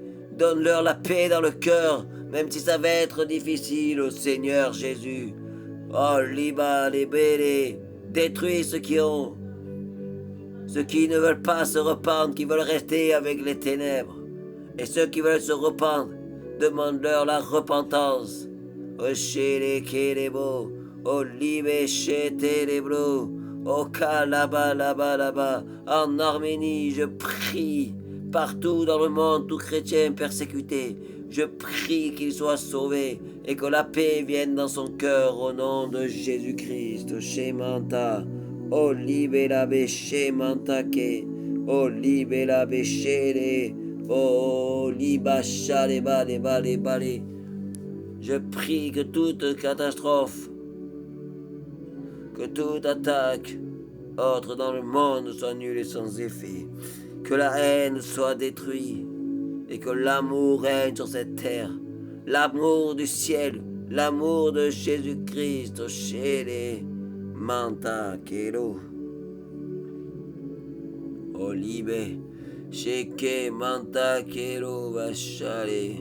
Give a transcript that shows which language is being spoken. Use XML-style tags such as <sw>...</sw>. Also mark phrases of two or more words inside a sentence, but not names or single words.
<fr>Donne-leur la paix dans le cœur, même si ça va être difficile, ô Seigneur Jésus. Oh, liba, les bélés, détruis ceux qui ne veulent pas se rependre, qui veulent rester avec les ténèbres. Et ceux qui veulent se rependre, demande-leur la repentance. O chere kerebo, o libe chetelebro, o kalaba laba laba. En Arménie, je prie, partout dans le monde, tout chrétien persécuté, je prie qu'il soit sauvé et que la paix vienne dans son cœur au nom de Jésus-Christ. Shemanta. O libera beshe mantake, o libera beshere, o libachale bale bale bale. Je prie que toute catastrophe, que toute attaque autre dans le monde soit nulle et sans effet, que la haine soit détruite et que l'amour règne sur cette terre, l'amour du ciel, l'amour de Jésus-Christ, chez les Manta kero, olibe, sheke manta kero vachale.</fr>